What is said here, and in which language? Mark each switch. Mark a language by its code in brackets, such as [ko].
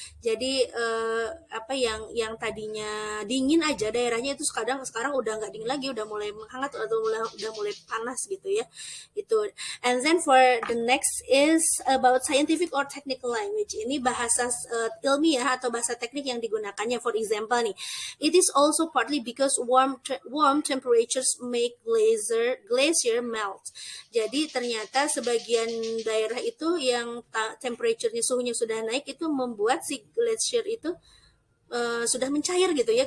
[id] Jadi apa yang tadinya dingin aja daerahnya itu sekarang udah nggak dingin lagi, udah mulai menghangat atau udah mulai panas gitu ya. Itu. [en] And then for the next is about scientific or technical language. [id] Ini bahasa ilmiah atau bahasa teknik yang digunakannya. [en] For example [id] nih, [en] it is also partly because warm temperatures make glacier melt. [id] Jadi ternyata sebagian daerah itu yang temperature-nya, suhunya sudah naik, itu membuat si glacier itu sudah mencair gitu ya.